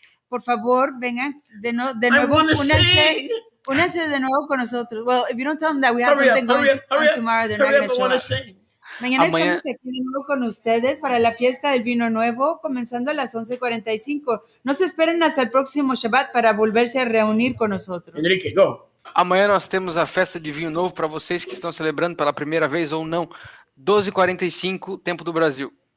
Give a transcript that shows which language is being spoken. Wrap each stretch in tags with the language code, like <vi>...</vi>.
<es>Por favor, vengan de nuevo, únanse de nuevo con nosotros.</es> <en>Well, if you don't tell them that we have something going on tomorrow, they're not going to show up.</en> <es>Mañana estamos aquí de nuevo con ustedes para la fiesta del vino nuevo, comenzando a las 11:45. No se esperen hasta el próximo Shabbat para volverse a reunir con nosotros.</es> <en>Enrique, go.</en> <pt>Amanhã nós temos a festa de vinho novo para vocês que estão celebrando pela primeira vez ou não. 12h45, tempo do Brasil.</pt>